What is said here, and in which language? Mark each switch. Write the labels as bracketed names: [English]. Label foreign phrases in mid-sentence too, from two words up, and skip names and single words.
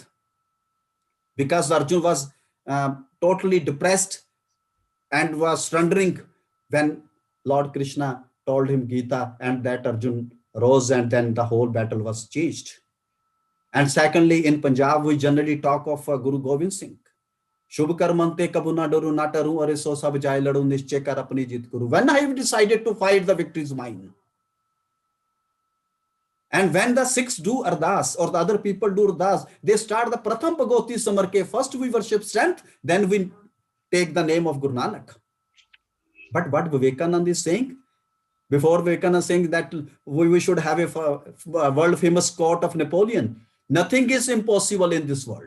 [English] Because Arjuna was totally depressed and was wondering when Lord Krishna told him Gita, and that Arjuna rose, and then the whole battle was changed. And secondly, in Punjab, we generally talk of Guru Gobind Singh. [Punjabi] ਸ਼ੁਭ ਕਰਮਨ ਤੇ ਕਬਹੂੰ ਨ ਡਰੋਂ ਨ ਟਰੋਂ ਅਰਿ ਸੋ ਜਬ ਜਾਇ ਲਰੋਂ ਨਿਸਚੈ ਕਰਿ ਅਪਨੀ ਜੀਤ ਕਰੋਂ. [English] When I have decided to fight, the victory is mine. And when the Sikhs do ardas, or the other people do ardas, they start the [Punjabi] ਪ੍ਰਥਮ ਭਗੌਤੀ ਸਿਮਰਿ ਕੈ. [English] First we worship strength, then we take the name of Guru Nanak. But what Vivekananda is saying, before Vivekananda saying that we should have a world famous quote of Napoleon, nothing is impossible in this world.